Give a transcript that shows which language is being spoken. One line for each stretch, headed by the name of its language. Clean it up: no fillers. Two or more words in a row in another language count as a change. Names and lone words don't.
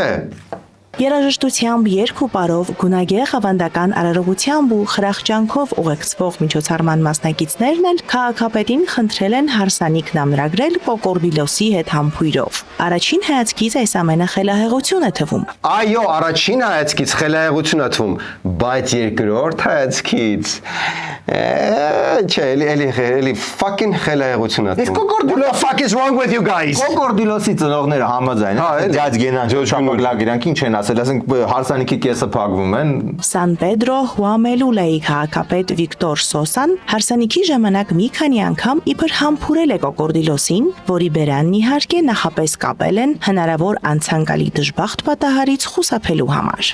Armenian: Երաժշտությամբ, երգ ու պարով, գունագեղ ավանդական արարողությամբ ու խրախճանքով ուղեկցվող միջոցառման մասնակիցներն էլ քաղաքապետին խնդրել են հարսանիքն ամրագրել կոկորդիլոսի հետ համբույրով։ Առաջին հայացքից այս ամենը խելահեղություն է թվում։ Այո, առաջին հայացքից խելահեղություն է թվում, բայց երկրորդ հայացքից չէ, էլի fucking խելահեղություն է թվում։ Իսկ կոկորդիլոսի
English: What the fuck is wrong with you guys?
Armenian: Կոկորդիլոսի ծնողները համաձայն են, դյաձ Գենան Շապակլակ իրանք ինչ են ասում, ասել, ասենք հարսանիքի կեսը փակվում են։ Սան Պեդրո Հուամելուլայի քաղաքապետ Վիկտոր Սոսան հարսանիքի ժամանակ մի քանի անգամ իբր համբուրել է կոկորդիլոսին, որի բերանն իհարկե նախապես կապել են հնարավոր անցանկալի դժբախտ պատահարից խուսափելու համար։